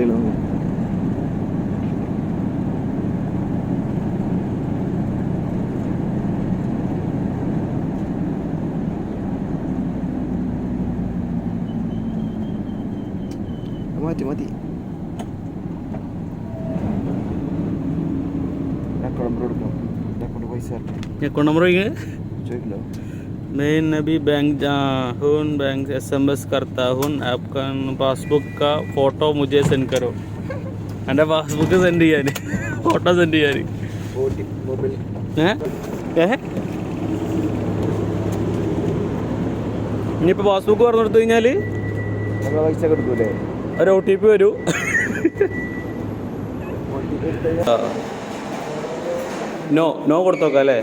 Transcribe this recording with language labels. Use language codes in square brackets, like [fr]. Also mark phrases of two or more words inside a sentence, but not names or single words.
[ml] മതി അക്കൗണ്ട് നമ്പർ ചോദിക്കില്ല. [hi] मैं अभी बैंक हूँ, बैंक SMS करता हूँ. आपका पासबुक का फ़ोटो मुझे सेंड करो. [ml] എൻ്റെ പാസ്ബുക്ക് സെൻഡ് ചെയ്യാൻ, ഫോട്ടോ സെൻഡ് ചെയ്യാൻ. ഇനിയിപ്പോൾ പാസ്ബുക്ക് പറഞ്ഞു കൊടുത്തു കഴിഞ്ഞാൽ ഒരു OTP വരും. നോ കൊടുത്തോക്കാം അല്ലേ?